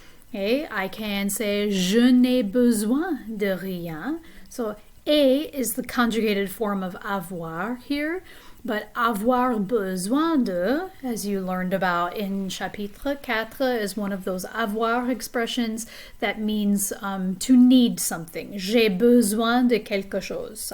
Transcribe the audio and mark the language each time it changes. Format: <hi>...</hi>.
<en>Okay, I can say</en> <fr>je n'ai besoin de rien.</fr> <en>So et is the conjugated form of avoir here, but avoir besoin de, as you learned about in chapitre 4, is one of those avoir expressions that means to need something.</en> <fr>J'ai besoin de quelque chose.</fr>